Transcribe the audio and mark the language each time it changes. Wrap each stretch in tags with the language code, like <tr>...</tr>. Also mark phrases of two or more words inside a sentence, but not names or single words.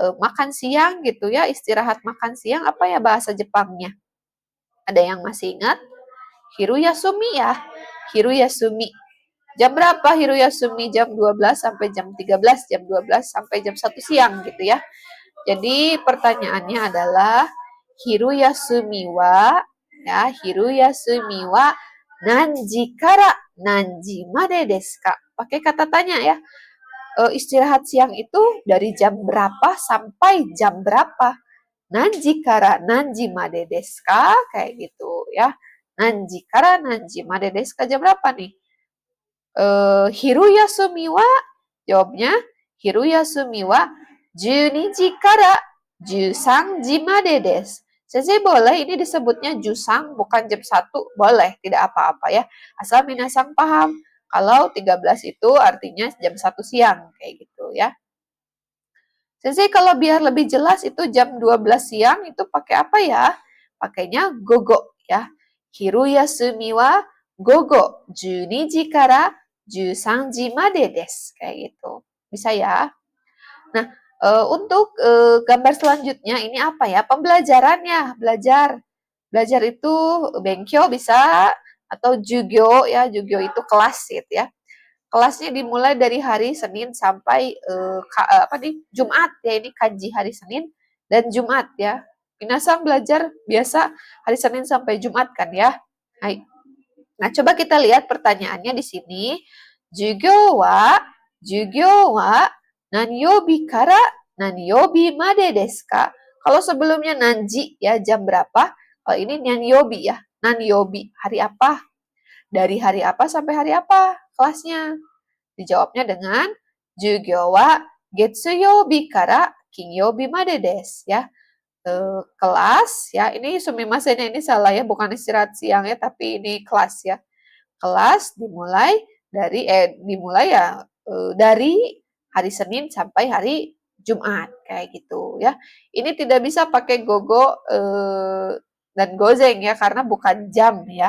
<id>Makan siang gitu ya, istirahat makan siang, apa ya bahasa Jepangnya? Ada yang masih ingat? Hiruyasumi ya. Hiruyasumi. Jam berapa Hiruyasumi? Jam 12 sampai jam 13, jam 12 sampai jam 1 siang gitu ya. Jadi pertanyaannya adalah</id> <ja>昼休みは ya, 昼休みは何時から何時までですか ka?</ja> <id>Pakai kata tanya ya. Istirahat siang itu dari jam berapa sampai jam berapa?</id> <ja>何時から何時までですか?</ja> <id>Kayak gitu ya.</id> <ja>何時から何時までですか,</ja> <id>jam berapa nih?</id> <ja>昼休みは, jawabnya 昼休みは12時から13時までです.</ja> <id>Sensei boleh ini disebutnya jusang bukan jam 1, boleh, tidak apa-apa ya. Asal minasang paham. Kalau 13 itu artinya jam 1 siang, kayak gitu ya. Sensei kalau biar lebih jelas itu jam 12 siang itu pakai apa ya?</id> <ja>Pakainya gogo ya. 昼休みは午後12時から13時までです.</ja> <id>Kayak gitu. Bisa ya? Nah, untuk gambar selanjutnya ini apa ya? Pembelajarannya, belajar. Belajar itu benkyo bisa atau jugyo ya, jugyo itu kelas gitu ya. Kelasnya dimulai dari hari Senin sampai Jumat ya, ini kanji hari Senin dan Jumat ya. Minasang belajar biasa hari Senin sampai Jumat kan ya. Nah, coba kita lihat pertanyaannya di sini.</id> <ja>授業は何曜日から何曜日までですか?</ja> <id>Kalau sebelumnya nanji ya jam berapa? Kalau ini nanyobi ya. Nanyobi hari apa? Dari hari apa sampai hari apa kelasnya? Dijawabnya dengan</id> <ja>授業は月曜日から金曜日までです ya.</ja> <id>Kelas ya, ini sumimasen ini salah ya, bukan istirahat siang ya, tapi ini kelas ya. Kelas dimulai dari hari Senin sampai hari Jumat kayak gitu ya. Ini tidak bisa pakai gogo dan gozeng ya, karena bukan jam ya.</id>